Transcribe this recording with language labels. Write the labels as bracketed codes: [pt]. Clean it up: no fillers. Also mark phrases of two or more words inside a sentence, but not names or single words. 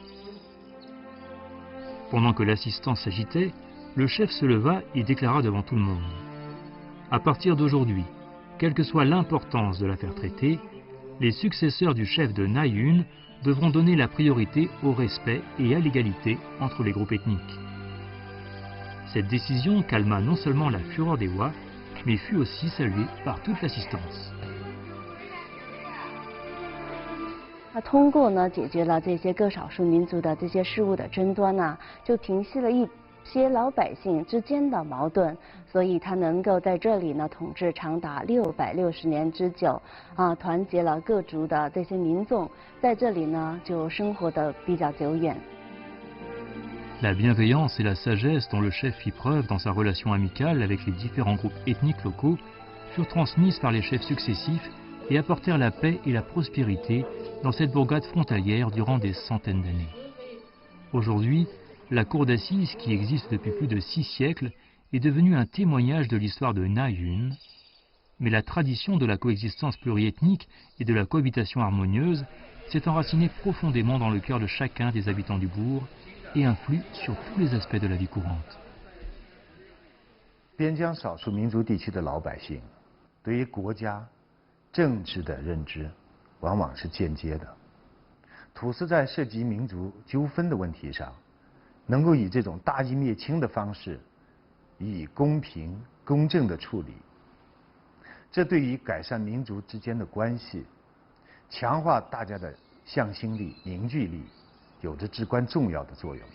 [fr] Pendant que l'assistance s'agitait, le chef se leva et déclara devant tout le monde: à partir d'aujourd'hui, quelle que soit l'importance de l'affaire traitée, les successeurs du chef de Na-Yun devront donner la priorité au respect et à l'égalité entre les groupes ethniques. Cette décision calma non seulement la fureur des Wa, mais fut aussi saluée par toute l'assistance. [zh] 通过呢解决了这些各少数民族的这些事务的争端呢，就平息了一些老百姓之间的矛盾，所以他能够在这里呢统治长达660年之久，团结了各族的这些民众，在这里呢就生活的比较久远。 [fr] La bienveillance et la sagesse dont le chef fit preuve dans sa relation amicale avec les différents groupes ethniques locaux furent transmises par les chefs successifs et apportèrent la paix et la prospérité dans cette bourgade frontalière durant des centaines d'années. Aujourd'hui, la cour d'assises, qui existe depuis plus de 6 siècles, est devenue un témoignage de l'histoire de Na-Yun, mais la tradition de la coexistence pluriethnique et de la cohabitation harmonieuse s'est enracinée profondément dans le cœur de chacun des habitants du bourg et influe sur tous les aspects de la vie courante. [zh] 边疆少数民族地区的老百姓对于国家政治的认知往往是间接的。土司在涉及民族纠纷的问题上，能够以这种大义灭亲的方式予以公平公正的处理，这对于改善民族之间的关系，强化大家的向心力凝聚力有着至关重要的作用。